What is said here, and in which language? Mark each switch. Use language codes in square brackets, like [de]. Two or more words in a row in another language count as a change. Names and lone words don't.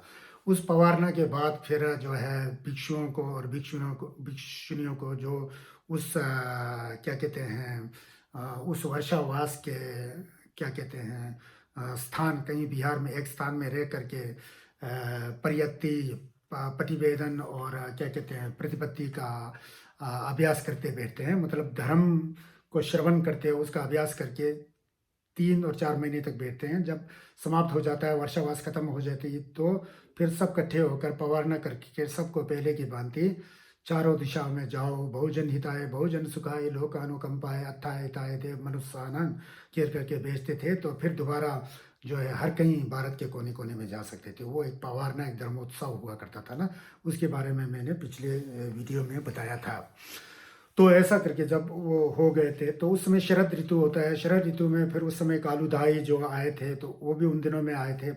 [hi] उस पवारना के बाद फिर जो है भिक्षुओं को और भिक्षुणियों को जो उस क्या कहते हैं, उस वर्षावास के क्या कहते हैं, स्थान, कहीं बिहार में एक स्थान में रह करके परियत्ति, प्रतिवेदन और क्या कहते हैं, प्रतिपत्ति का अभ्यास करते बैठते हैं। मतलब धर्म को श्रवण करते हैं, उसका अभ्यास करके 3 और 4 महीने तक बैठते हैं। जब समाप्त हो जाता है, वर्षावास खत्म हो जाती है, तो फिर सब इकट्ठे होकर पवारना करके सबको पहले की भांति चारों दिशाओं में जाओ, [pi] बहुजन हिताय बहुजन सुखाय लोकानुकंपाय अत्थाय हिताय देव मनुष्यानंद केर [hi] करके भेजते थे। तो फिर दोबारा जो है हर कहीं भारत के कोने कोने में जा सकते थे। वो एक पवारना, एक धर्मोत्सव हुआ करता था ना, उसके बारे में मैंने पिछले वीडियो में बताया था। तो ऐसा करके जब वो हो गए थे, तो उस समय शरद ऋतु होता है। शरद ऋतु में फिर उस समय कालूदाई जो आए थे, तो वो भी उन दिनों में आए थे।